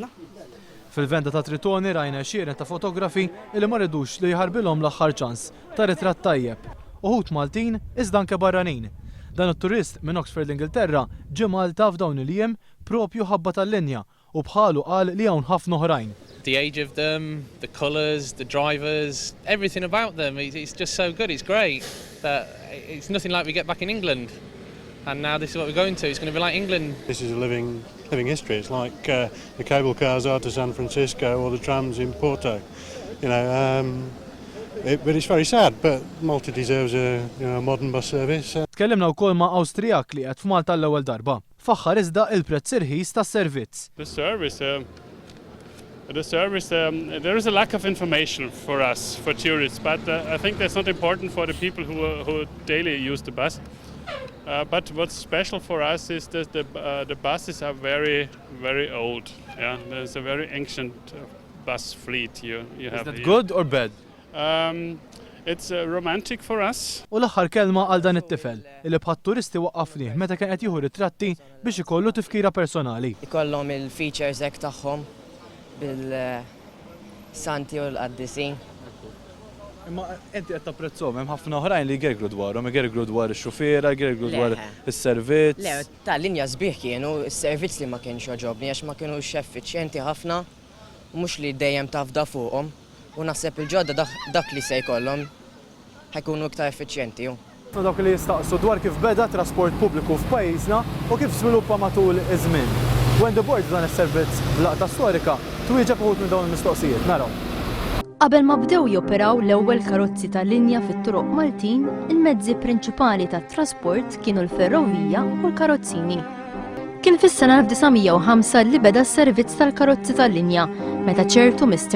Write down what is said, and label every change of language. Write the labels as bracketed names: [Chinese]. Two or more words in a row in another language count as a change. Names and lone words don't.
[Maltese] Fil-venda ta' Tritoni rajna xieren ta' fotografi li ma rridux li jħarbilhom l-aħħar ċans ta' ritratt tajjeb. Uħud Maltin iżda anke barranin. Dan it-turist minn Oxford Ingilterra ġie Malta f'dawn il-jiem propju ħabba tal-linja u bħalu qal li hawn ħafna oħrajn. [English] The age of them, the colours, the drivers, everything about them, it's just so good, it's great. It's nothing like we get back in England. and now this is what we're going to. It's going to be like England. This is a living history. It's like the cable cars are to San Francisco or the trams in Porto. You know, but it's very sad, but Malta deserves a modern bus service. [Maltese] Tkellimna wkoll ma' Awstrijak li qed f'Malta l-ewwel darba. F'aħħar iżda il-prezz irħis tas-servizz. [English] The service, there is a lack of information for us, for tourists, but I think that's not important for the people who daily use the bus. But what's special for us is that the buses are very, very old. Yeah, there's a very ancient bus fleet you have. Is that here. good or bad? It's romantic for us. [Maltese] U l-aħħar kelma għal dan it-tifel li bħat turisti waqqafni meta kien qed jieħu ritratti biex ikollu tifkira personali. Ikollhom il-features hekk tagħhom bil-santi u l-qaddisin. Imma inti qed tapprezzhom hemm ħafna oħrajn li jgerglu dwarhom, jgerglu dwar ix-xufiera, jgerglu dwar is-servizz. Le, tal-linja sbieħ kienu s-servizz li ma kienx joġobni għax ma kienux effiċjenti ħafna u mhux li dejjem tafda fuqhom u naħseb il-ġodda dak li se jkollhom ħajkunu iktar effiċjenti. Dawk li jistaqsu dwar kif beda trasport pubbliku f'pajjiżna u kif żviluppa matul iż-żmien. [English] When the board [Maltese] dan is-servizz b'laqta storika twieġeb uħud minn dawn il-mistoqsijiet, naraw. Qabel ma bdew joperaw l-ewwel karozzi tal-linja fit-turuq Maltin, il-mezzi prinċipali tat-trasport kienu l-ferrovija u l-karozzini. Kien fis-sena 1905 li beda s-servizz tal-karozzi tal-linja, meta ċertu Mr.